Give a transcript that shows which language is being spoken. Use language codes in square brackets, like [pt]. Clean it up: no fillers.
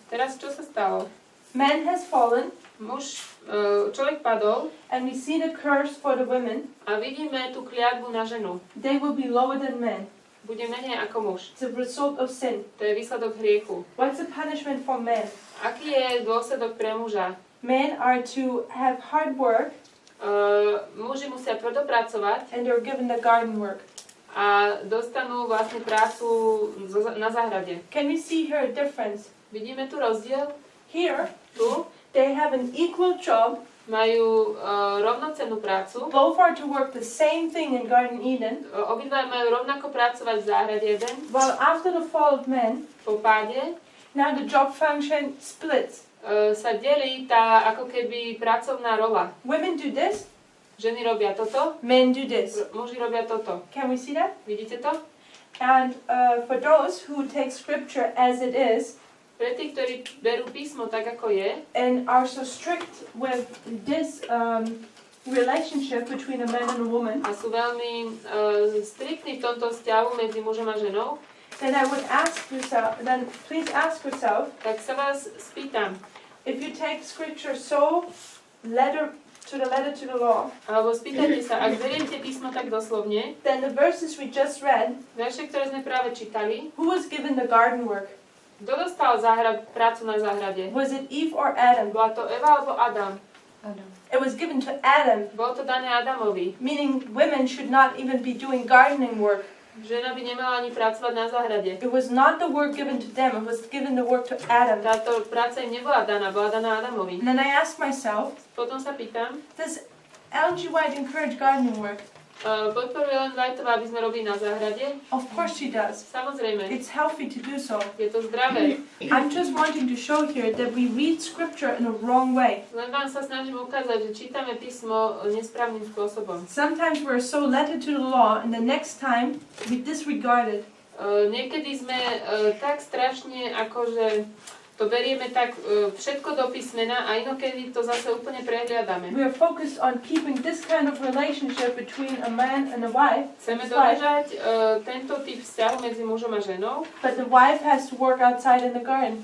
[sk] Teraz čo sa stalo? [en] Man has fallen, [sk] Človek padol [en] and we see the curse for the women. [sk] a vidíme tú kliatbu na ženu. [en] They will be lower than men. [sk] Bude menej ako muž. [en] It's a result of sin. [sk] To je výsledok hriechu. [en] What's the punishment for men? [sk] Aký je dôsledok pre muža? [en] Men are to have hard work, [sk] Muži musia tvrdo pracovať [en] and they're given the garden work. [sk] a dostanú vlastne prácu na záhrade. [en] Can we see here a difference? [sk] Vidíme tu rozdiel? [en] Here, [sk] Tu [en] they have an equal job. [sk] majú rovnocennú prácu. [en] Both are to work the same thing in Garden Eden. [sk] Obidva majú rovnako pracovať v záhrade Eden. [en] Well, after the fall of man, [sk] Po páde [en] now the job function splits. [sk] sa delí tá ako keby pracovná rola. [en] Women do this, [sk] Ženy robia toto, [en] men do this. [sk] muži robia toto. [en] Can we see that? [sk] Vidíte to? [en] And for those who take scripture as it is [sk] Pre tých, ktorí berú písmo tak, ako je, [en] and are so strict with this relationship between a man and a woman, [sk] a sú veľmi striktní v tomto vzťahu medzi mužom a ženou, [en] then I would ask yourself, then please ask yourself, [sk] tak sa vás spýtam, [en] if you take scripture so letter to the law, [sk] alebo spýtajte sa, ak beriete písmo tak doslovne, [en] then the verses we just read, [sk] verše, ktoré sme práve čítali, [en] who was given the garden work? [sk] kto dostal prácu na záhrade? [en] Was it Eve or Adam? [sk] Bola to Eva alebo Adam? [en] Adam. It was given to Adam, [sk] Bolo to dané Adamovi. [en] meaning women should not even be doing gardening work. [sk] Žena by nemala ani pracovať na záhrade. [en] It was not the work given to them, it was given the work to Adam. [sk] Táto práca im nebola daná, bola daná Adamovi. [en] And then I ask myself, [sk] Potom sa pýtam, [en] does Ellen G. White encourage gardening work? [sk] podporuje len Whiteová, aby sme robili na záhrade? [en] Of course she does. [sk] Samozrejme, [en] It's healthy to do so. [sk] je to zdravé. [en] I'm just wanting to show here that we read scripture in a wrong way. [sk] Len vám sa snažím ukázať, že čítame písmo nesprávnym spôsobom. [en] Sometimes we're so letter to the law and the next time we disregard it. [sk] Niekedy sme tak strašne akože to berieme tak všetko do písmena a inokedy to zase úplne prehliadame. [en] We are focused on keeping this kind of relationship between a man and a wife. [sk] Chceme [en] His wife, [sk] dodržať tento typ vzťahu medzi mužom a ženou, [en] but the wife has to work outside in the garden,